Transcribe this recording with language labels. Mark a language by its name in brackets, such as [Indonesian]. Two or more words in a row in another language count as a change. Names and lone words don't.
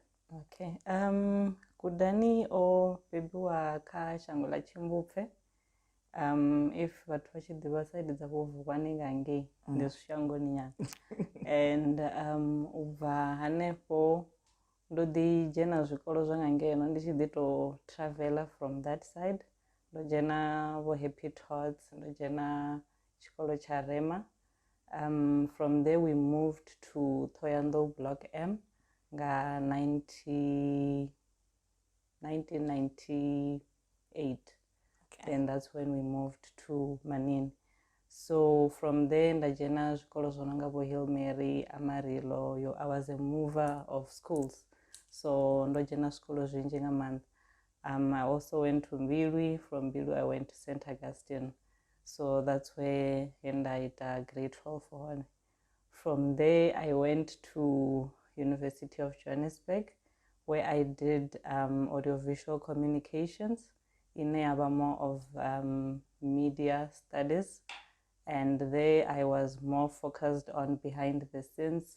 [Venda] Okay, Gudani o bebiwa kha shango ḽa Tshimbupfe. If vhathu vha tshi ḓivha saidi dza vho Vuwani nga ngei ndi shangoni nyana. And u bva hanefho ndo ḓi dzhena zwikolo zwa nga ngeno ndi tshi ḓi tou [English] traveler from that side. [Venda] Ndo dzhena vho Happy Tots, ndo dzhena tshikolo tsha Rema. [English] From there we moved to Thohoyanḓou Block M nga 1998. Then that's when we moved to Manin. So from there [Venda] nda dzhena zwikolo zwo no nga vho Hill Mary, Amarillo. [English] I was a mover of schools, so [Venda] ndo dzhena zwikolo zwinzhi nga maanḓa. [English] I also went to Mbilwi. From Mbilwi I went to St. Augustine, so that's where [Venda] nda ita [English] grade 12 hone. From there I went to University of Johannesburg, where I did audiovisual communications in more of media studies, and there I was more focused on behind the scenes.